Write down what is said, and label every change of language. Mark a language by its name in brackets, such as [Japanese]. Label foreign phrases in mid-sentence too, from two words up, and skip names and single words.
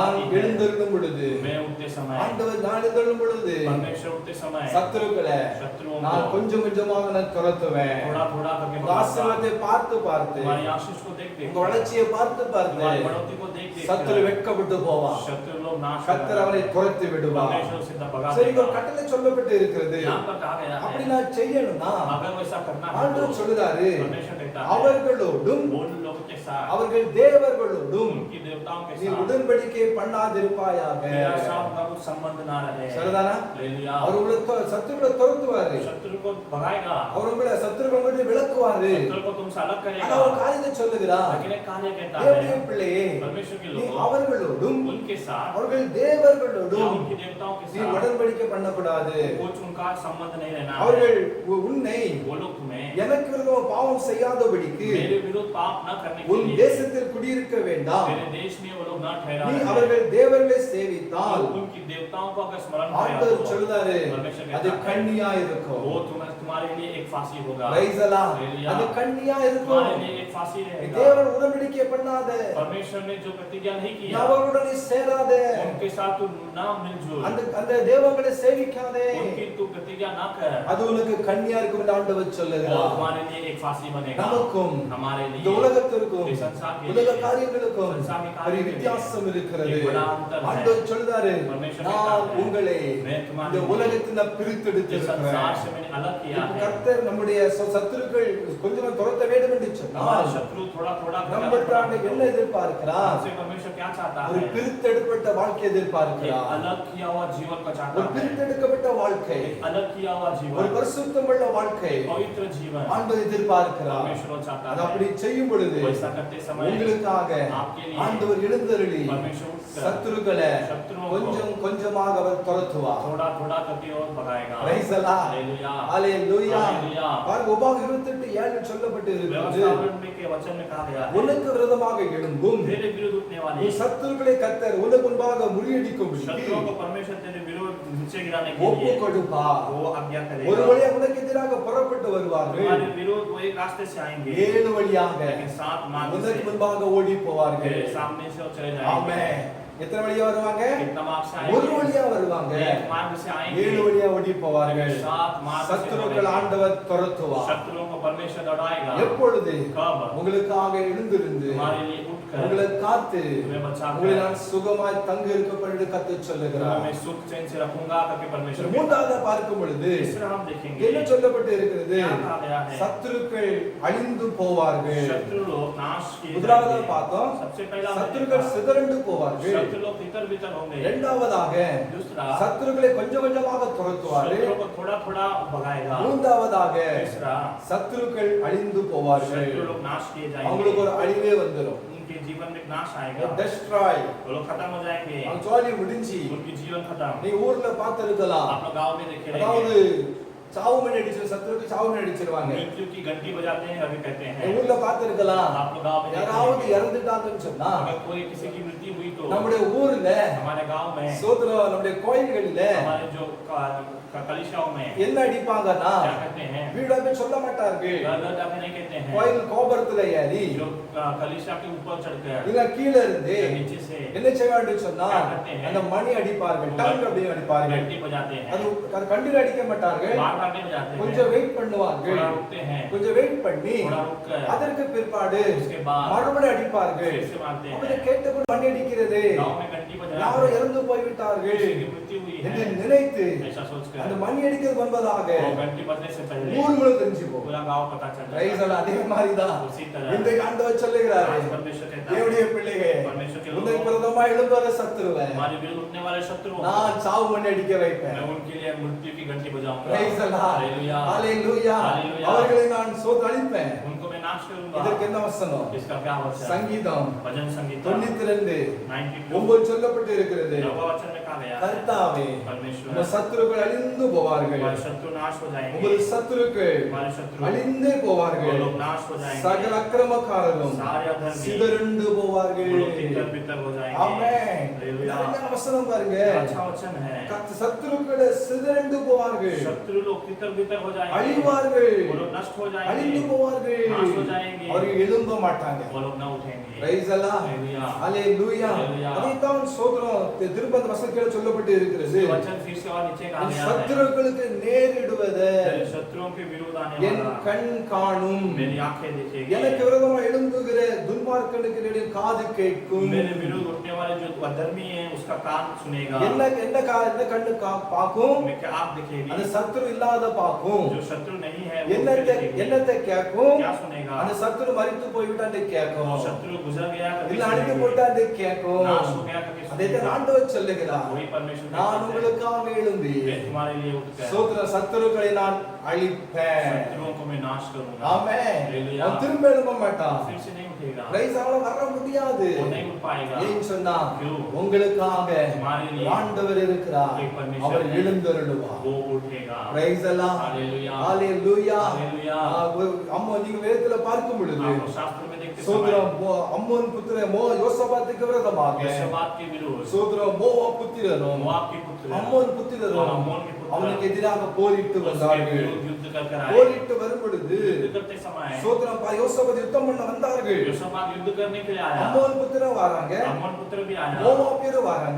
[Tamil] நான் [Hindi] आती है। [Tamil] எழுந்திருக்கும் பொழுது [Hindi] मैं उठते समय [Tamil] ஆண்டவர் நான் எழுந்திருக்கும் பொழுது [Hindi] परमेश्वर उठते समय [Tamil] சத்துருக்களை [Hindi] शत्रुओं [Tamil] நான் [Hindi] को [Tamil] கொஞ்சம் கொஞ்சமாக நான் துரத்துவேன் [Hindi] थोड़ा थोड़ा करके [Tamil] உங்க [Hindi] भगाऊंगा। [Tamil] ஆசீர்வாதத்தை பார்த்து பார்த்து [Hindi] तुम्हारी आशीष को देख देख [Tamil] உங்க வளர்ச்சியை பார்த்து பார்த்து [Hindi] तुम्हारी बढ़ोतरी को देख देख [Tamil] சத்துரு வெட்கப்பட்டு போவான் [Hindi] शत्रु लोग नाश [Tamil] கர்த்தர் அவனை துரத்தி விடுவார் [Hindi] परमेश्वर सीधा भगा [Tamil] சரி [Hindi] देगा। [Tamil] ஒரு கட்டளை சொல்லப்பட்டு இருக்கிறது [Hindi] यहाँ पर कहा गया [Tamil] அப்படி [Hindi] है [Tamil] நான் செய்யணும்னா [Hindi] अगर वैसा करना है [Tamil] ஆண்டவர் [Hindi] तो [Tamil] சொல்லுறாரு [Hindi] परमेश्वर कहता है [Tamil] அவர்களோடும் [Hindi] उन लोगों के साथ [Tamil] அவர்கள் தேவர்களோடும் [Hindi] उनकी देवताओं के [Tamil] நீ [Hindi] साथ [Tamil] உடன்படிக்கை பண்ணாதிருப்பாயாக [Hindi] तेरा साथ का कुछ संबंध ना रहे। [Tamil] சரிதானா [Hindi] ले लिया। [Tamil] அவர் உங்களை சத்துருக்களை துரத்துவாரு [Hindi] शत्रु को भगाएगा। [Tamil] அவர் உங்களை சத்துருக்கள் மட்டும் விளக்குவாரு [Hindi] शत्रु को तुमसे अलग [Tamil] ஆனா [Hindi] करेगा। [Tamil] ஒரு காரியத்தை சொல்லுகிறார் [Hindi] लेकिन एक कार्य कहता [Tamil] தேவனுடைய [Hindi] है [Tamil] பிள்ளையே [Hindi] परमेश्वर के [Tamil] நீ [Hindi] लोगों [Tamil] அவர்களோடும் [Hindi] उनके साथ [Tamil] அவர்கள் [Hindi] या [Tamil] தேவர்களோடும் [Hindi] उनकी देवताओं के [Tamil] நீ [Hindi] साथ [Tamil] உடன்படிக்கை பண்ணக்கூடாது [Hindi] कुछ उनका संबंध नहीं रहना है। [Tamil] அவர்கள் உன்னை [Hindi] वो लोग तुम्हें [Tamil] எனக்கு விரோதமா பாவம் செய்யாதபடிக்கு [Hindi] मेरे विरुद्ध पाप न करने के [Tamil] உன் [Hindi] लिए [Tamil] தேசத்தில் குடியிருக்க வேண்டாம் [Hindi] मेरे देश में वो लोग न ठहरा [Tamil] நீ [Hindi] रहे। [Tamil] அவர்கள் தேவர்களை சேவித்தால் [Hindi] उनकी देवताओं को अगर स्मरण किया [Tamil] ஆண்டவர் [Hindi] तो [Tamil] சொல்லுறாரு [Hindi] परमेश्वर [Tamil] அது [Hindi] कहता है [Tamil] கண்ணியா இருக்கும் [Hindi] वो तुम्हारे लिए एक फांसी होगा। [English] Praise the Lord. [Hindi] हालेलुया। [Tamil] அது கண்ணியா [Hindi] तुम्हारे [Tamil] இருக்கும் [Hindi] लिए एक फांसी रहेगा। [Tamil] தேவன் உடன்படிக்கை பண்ணாத [Hindi] परमेश्वर ने जो प्रतिज्ञा नहीं [Tamil] நீ [Hindi] किया [Tamil] அவர்களுடன் நீ சேராத [Hindi] उनके साथ तू ना मिलजुल, [Tamil] அந்த அந்த தேவங்களை சேவிக்காதே [Hindi] उनकी तू प्रतिज्ञा ना कर, [Tamil] அது உனக்கு கண்ணியா இருக்கும் என்று ஆண்டவர் [Hindi] वो [Tamil] சொல்லுகிறார் [Hindi] तुम्हारे लिए एक फांसी बनेगा। [Tamil] நமக்கும் [Hindi] हमारे [Tamil] இந்த [Hindi] लिए [Tamil] உலகத்திற்கும் [Hindi] इस संसार के [Tamil] உலக [Hindi] लिए [Tamil] காரியங்களுக்கும் [Hindi] संसार के [Tamil] ஒரு [Hindi] कार्य के लिए [Tamil] வித்தியாசம் இருக்கிறது [Hindi] एक बड़ा अंतर है। [Tamil] ஆண்டவர் சொல்றாரு [Hindi] परमेश्वर [Tamil] நான் [Hindi] कहता है, [Tamil] உங்களை [Hindi] मैं तुम्हारे [Tamil] இந்த [Hindi] लिए [Tamil] உலகத்தில [Hindi] इस [Tamil] பிரித்தெடுத்திருக்கிறேன் [Hindi] संसार से मैंने अलग किया है। [Tamil] கர்த்தர் நம்முடைய சத்துருக்கள் கொஞ்சம் துரத்த வேண்டும் என்று சொன்னார் [Hindi] हमारे शत्रु थोड़ा थोड़ा [Tamil] நம்மள்ட்ட என்ன எதிர்பார்க்கிறார் [Hindi] हमसे परमेश्वर क्या चाहता [Tamil] ஒரு [Hindi] है? [Tamil] பிரித்தெடுக்கப்பட்ட வாழ்க்கை [Hindi] एक [Tamil] எதிர்பார்க்கிறார் [Hindi] अलग किया हुआ जीवन का [Tamil] ஒரு [Hindi] चाहता है, [Tamil] பிரித்தெடுக்கப்பட்ட வாழ்க்கை [Hindi] एक अलग किया हुआ [Tamil] ஒரு [Hindi] जीवन, [Tamil] பரிசுத்தமுள்ள வாழ்க்கை [Hindi] पवित्र जीवन [Tamil] ஆண்டவர் எதிர்பார்க்கிறார் [Hindi] परमेश्वर चाहता [Tamil] அது [Hindi] है। [Tamil] அப்படி செய்யும் பொழுது [Hindi] वैसा करते समय [Tamil] உங்களுக்காக [Hindi] आपके लिए [Tamil] ஆண்டவர் எழுந்தருளி [Hindi] परमेश्वर उठकर [Tamil] சத்துருக்களை [Hindi] शत्रुओं को [Tamil] கொஞ்சம் கொஞ்சமாக அவர் துரத்துவார் [Hindi] थोड़ा थोड़ा करके और भगाएगा। [English] Praise the Lord. [Hindi] हालेलुया। [Tamil] ஹalleluya [Hindi] हालेलुया। [Tamil] பாருங்க உபாகம் 28:7 சொல்லப்பட்டு இருக்கிறது [Hindi] व्यवस्थापन के वचन में कहा गया है, [Tamil] உனக்கு விரோதமாக எழும்பும் [Hindi] तेरे विरुद्ध उठने वाले [Tamil] உன் சத்துருக்களை கர்த்தர் உனக்கு முன்பாக முறியடிக்கும்படி [Hindi] शत्रुओं को परमेश्वर तेरे विरुद्ध नीचे गिराने के [Tamil] ஒப்பு [Hindi] लिए [Tamil] கொடுப்பா [Hindi] वो आज्ञा [Tamil] ஒரு [Hindi] करेगा। [Tamil] வழியா உனக்கு எதிராக புறப்பட்டு வருவார்கள் [Hindi] तुम्हारे विरोध वो एक रास्ते से आएंगे, [Tamil] 7 வழியாக [Hindi] लेकिन 7 मार्ग [Tamil] உனக்கு [Hindi] से [Tamil] முன்பாக ஓடி போவார்கள் [Hindi] तेरे सामने से वो चले जाएंगे। [Tamil] ஆமென் எத்தனை வழியா வருவாங்க [Hindi] कितना मार्ग से [Tamil] ஒரு [Hindi] आएंगे? [Tamil] வழியா வருவாங்க [Hindi] एक मार्ग से [Tamil] 7 [Hindi] आएंगे, [Tamil] வழியா ஓடி போவார்கள் [Hindi] 7 मार्ग से [Tamil] சத்துருக்கள் [Hindi] दौड़ेंगे। [Tamil] ஆண்டவர் துரத்துவார் [Hindi] शत्रुओं को परमेश्वर दौड़ाएगा। [Tamil] எப்பொழுது [Hindi] कब? [Tamil] உங்களுக்காக எழுந்திருந்து [Hindi] तुम्हारे लिए उठकर [Tamil] உங்களை காத்து [Hindi] तुम्हें बचाकर [Tamil] உங்களை நான் சுகமாய் தங்க இருக்க பண்ணி கத்து [Hindi] तुम्हें [Tamil] சொல்லுகிறார் [Hindi] मैं सुख चैन से रखूंगा करके परमेश्वर कहता है। [Tamil] மூன்றாவது பார்க்கும் பொழுது [Hindi] तीसरा हम देखेंगे [Tamil] என்ன சொல்லப்பட்டு இருக்கிறது [Hindi] क्या कहा गया है? [Tamil] சத்துருக்கள் அழிந்து போவார்கள் [Hindi] शत्रु लोग नाश किए [Tamil] முதலாவது [Hindi] जाएंगे। [Tamil] பார்த்தோம் [Hindi] सबसे पहला हमने [Tamil] சத்துருக்கள் [Hindi] देखा, [Tamil] சிதறண்டு போவார்கள் [Hindi] शत्रु लोग तितर बितर होंगे। [Tamil] இரண்டாவதாக [Hindi] दूसरा [Tamil] சத்துருக்களை கொஞ்சம் கொஞ்சமாக துரத்துவார்கள் [Hindi] शत्रु को थोड़ा थोड़ा भगाएगा। [Tamil] மூன்றாவதாக [Hindi] तीसरा [Tamil] சத்துருக்கள் அழிந்து போவார்கள் [Hindi] शत्रु लोग नाश किए [Tamil] அவங்களுக்கு [Hindi] जाएंगे, [Tamil] ஒரு அழிவே வந்துரும் [Hindi] उनके जीवन में नाश आएगा, [Tamil] டெஸ்ட்ராய் [Hindi] वो लोग खत्म हो जाएंगे, [Tamil] அவங்க ஜாலி முடிஞ்சு [Hindi] उनकी जीवन खत्म। [Tamil] நீ ஊர்ல பார்த்திருக்கலாம் [Hindi] आप लोग गाँव में देखे [Tamil] அதாவது [Hindi] रहेंगे, [Tamil] சாவு மணி அடிச்சு சத்துருக்கு சாவு மணி அடிச்சிருவாங்க [Hindi] मृत्यु की घंटी बजाते हैं अभी कहते [Tamil] நீ [Hindi] हैं। [Tamil] ஊர்ல பார்த்திருக்கலாம் [Hindi] आप लोग गाँव में देखे [Tamil] யாராவது [Hindi] रहेंगे, [Tamil] இறந்துட்டாங்கன்னு சொன்னா [Hindi] अगर कोई किसी की मृत्यु हुई तो [Tamil] நம்முடைய ஊர்ல [Hindi] हमारे गांव में, [Tamil] சோதரம் நம்முடைய கோயில்களில [Hindi] हमारे जो कलिसियाओं में [Tamil] என்ன அடிப்பாங்கன்னா [Hindi] क्या कहते हैं, [Tamil] வீடாக சொல்ல மாட்டார்கள் [Hindi] घर घर जाके नहीं कहते हैं, [Tamil] கோயில் கோபுரத்துல ஏறி [Hindi] जो कलिसिया के ऊपर चढ़कर [Tamil] இல்ல கீழே இருந்து [Hindi] नीचे से [Tamil] என்ன செய்ய வேண்டும் சொன்னா [Hindi] क्या करते हैं? [Tamil] அந்த மணி அடிப்பார்கள் டங் அப்படியே அடிப்பார்கள் [Hindi] घंटी बजाते हैं, [Tamil] அது கண்டினியூ அடிக்க மாட்டார்கள் [Hindi] बार बार नहीं बजाते हैं, [Tamil] கொஞ்சம் வெயிட் பண்ணுவார்கள் [Hindi] थोड़ा रुकते हैं, [Tamil] கொஞ்சம் வெயிட் பண்ணி [Hindi] थोड़ा रुककर [Tamil] அதற்கு பிற்பாடு [Hindi] उसके बाद [Tamil] மறுபடியும் அடிப்பார்கள் [Hindi] फिर से मारते [Tamil] அப்படி [Hindi] हैं। [Tamil] கேட்டுக்கொண்டு மணி அடிக்கிறது [Hindi] गांव में घंटी बजा [Tamil] யாரோ இறந்து போய்விட்டார்கள் [Hindi] किसी की मृत्यु हुई [Tamil] என்று [Hindi] है [Tamil] நினைத்து [Hindi] ऐसा सोचकर [Tamil] அந்த மணி அடிக்கிறது என்பதாக [Hindi] वो घंटी बजने से पहले [Tamil] ஊர் முழு தெரிஞ்சு போகும் [Hindi] पूरा अगला गांव पता चल [Tamil] பிரைஸ் [Hindi] जाता [Tamil] எல்லாம் அதே மாதிரி தான் [Hindi] उसी तरह [Tamil] இந்த ஆண்டவர் சொல்லுகிறாரு [Hindi] आज परमेश्वर कहता है [Tamil] தேவனுடைய பிள்ளைகளே [Hindi] परमेश्वर के [Tamil] உனக்கு [Hindi] लोगों [Tamil] விரோதமா எழும்புற சத்துருவை [Hindi] हमारे विरुद्ध उठने वाले शत्रुओं [Tamil] நான் சாவு பண்ணி அடிக்க வைப்பேன் [Hindi] मैं उनके लिए मृत्यु की घंटी बजाऊंगा [Tamil] பிரைஸ் எல்லாம் [Hindi] हालेलुया [Tamil] ஹalleluya [Hindi] हालेलुया [Tamil] அவர்களை நான் அழிப்பேன் [Hindi] उनको मैं नाश करूंगा [Tamil] இதற்கு என்ன வசனம் [Hindi] इसका क्या वचन [Tamil] சங்கீதம் [Hindi] भजन संगीत [Tamil] 92 [Hindi] 92 [Tamil] ஒன்பது சொல்லப்பட்டு இருக்கிறது [Hindi] नौवां वचन में कहा गया है [Tamil] கர்த்தாவே [Hindi] परमेश्वर [Tamil] உங்கள் சத்துருக்கள் அழிந்து போவார்கள் [Hindi] हमारे शत्रु नाश हो जाएंगे [Tamil] உங்கள் சத்துருக்கள் [Hindi] हमारे शत्रु [Tamil] அழிந்தே [Hindi] वो [Tamil] போவார்கள் [Hindi] लोग नाश हो जाएंगे [Tamil] சகல அக்கிரமக்காரரும் [Hindi] सारे अधर्मी [Tamil] சிதறுண்டு போவார்கள் [Hindi] वो लोग तितर बितर हो जाएंगे [Tamil] ஆமென் [Hindi] हालेलुया [Tamil] என்ன வசனம் பாருங்க [Hindi] अच्छा वचन है [Tamil] சத்துருக்கள் சிதறுண்டு போவார்கள் [Hindi] शत्रु लोग तितर बितर हो जाएंगे [Tamil] அழிவார்கள் [Hindi] वो लोग नष्ट हो [Tamil] அழிந்து [Hindi] जाएंगे [Tamil] போவார்கள் [Hindi] नाश हो जाएंगे [Tamil] அவர்கள் எழும்ப மாட்டாங்க [Hindi] वो लोग न उठेंगे [Tamil] பிரைஸ் அல்லாஹ் [Hindi] हालेलुया [Tamil] ஹalleluya [Hindi] हालेलुया [Tamil] அதைத்தான் சோதரம் திரும்ப அந்த வசனத்தில் சொல்லப்பட்டு இருக்கிறது [Hindi] वचन फिर से और नीचे कहा गया है [Tamil] சத்துருக்களுக்கு நேரிடுவது [Hindi] तेरे शत्रुओं के विरोध आने [Tamil] என் [Hindi] वाला [Tamil] கண் காணும் [Hindi] मेरी आंखें देखेगी [Tamil] எனக்கு விரோதமா எழும்புகிற துன்மார்க்கனுக்கு என்னுடைய காது கேட்கும் [Hindi] मेरे विरुद्ध उठने वाले जो अधर्मी है उसका कान सुनेगा [Tamil] என்ன என்ன கண்ணு பார்க்கும் [Hindi] मैं क्या आंख देखेगी [Tamil] அந்த சத்துரு இல்லாத பார்க்கும் [Hindi] जो शत्रु नहीं है वो [Tamil] என்னத்தை [Hindi] देखेगी [Tamil] என்னத்தை கேட்கும் [Hindi] क्या सुनेगा [Tamil] அந்த சத்துரு மரித்து போய்விட்டான்னு கேட்கும் [Hindi] वो शत्रु गुजर गया कभी [Tamil] இல்ல அழிந்து [Hindi] सुनेगी [Tamil] போட்டான்னு கேட்கும் [Hindi] नाश हो गया कभी [Tamil] அதை [Hindi] सुनेगी [Tamil] ஆண்டவர் சொல்லுகிறார் [Hindi] वही परमेश्वर [Tamil] நான் [Hindi] कहता है, [Tamil] உங்களுக்காக எழும்பி [Hindi] मैं तुम्हारे लिए उठकर [Tamil] சோதர சத்துருக்களை நான் அழிப்பேன் [Hindi] शत्रुओं को मैं नाश करूंगा [Tamil] ஆமென் [Hindi] हालेलुया [Tamil] அவன் திரும்ப எழும்ப மாட்டான் [Hindi] फिर से नहीं उठेगा [Tamil] பிரைஸ் அவள வர முடியாது [Hindi] वो नहीं उठ पाएगा [Tamil] ஏன் சொன்னா [Hindi] क्यों? [Tamil] உங்களுக்காக [Hindi] तुम्हारे लिए [Tamil] ஆண்டவர் இருக்கிறார் [Hindi] एक परमेश्वर [Tamil] அவர் [Hindi] है। [Tamil] எழுந்தருளுவார் [Hindi] वो उठेगा [Tamil] பிரைஸ் அல்லாஹ் [Hindi] हालेलुया [Tamil] ஹalleluya [Hindi] हालेलुया [Tamil] அம்மா நீங்க வேதத்துல பார்க்கும் பொழுது [Hindi] आप शास्त्र में देखते समय [Tamil] சோதரம் அம்மோன் புத்திர யோசபாத்துக்கு விரோதமாக [Hindi] यहोशपात के विरुद्ध [Tamil] சோதரம் மோவா புத்திரரும் [Hindi] मोआब के पुत्र [Tamil] அம்மோன் புத்திரரும் [Hindi] अम्मोन के पुत्र [Tamil] அவனுக்கு எதிராக போரிட்டு [Hindi] उसके [Tamil] வந்தார்கள் [Hindi] विरुद्ध युद्ध कर आए [Tamil] போரிட்டு வரும் பொழுது [Hindi] युद्ध करते समय [Tamil] சோதரம் யோசபாத் யுத்தம் பண்ண வந்தார்கள் [Hindi] यहोशपात युद्ध करने के लिए आया [Tamil] அம்மோன் புத்திரன் வராங்க [Hindi] अम्मोन पुत्र भी आया [Tamil] மோவாபியரும் வராங்க